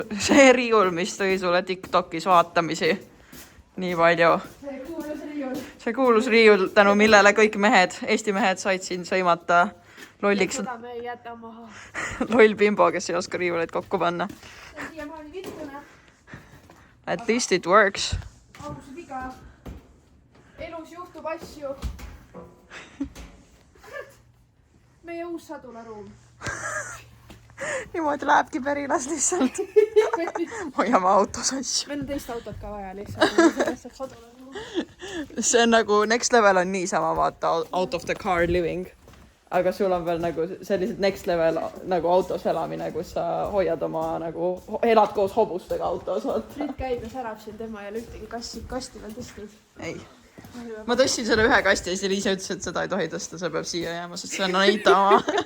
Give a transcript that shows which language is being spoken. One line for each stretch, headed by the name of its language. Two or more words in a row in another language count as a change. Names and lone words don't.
Estonian: See riiul, mis tõi sulle TikTokis vaatamisi nii palju. See kuulus riiul, tänu millele kõik mehed, Eesti mehed said siin sõimata lolliks. Seda me ei jäta maha. Loll bimbo, kes ei oska riiuleid kokku panna. See on siiamaani vittune.
English: At least it works.
Estonian: Aus viga. Elus juhtub asju. Meie uus sadularuum. Niimoodi lähebki Perilas lihtsalt. Hoiame autos asju. Meil on teist autot ka vaja lihtsalt. See on nagu
English: next level
Estonian: on niisama vaata
English: out of the car living.
Estonian: Aga sul on veel nagu sellised
English: next level
Estonian: nagu autos elamine, kus sa hoiad oma nagu, elad koos hobustega autos. Nüüd käib ja särab siin tema ja ühtegi kasti veel tõstnud. Ei. Ma tõstsin selle ühe kasti ja siis Liisa ütles, et seda ei tohi tõsta, see peab siia jääma, sest see on Aitama.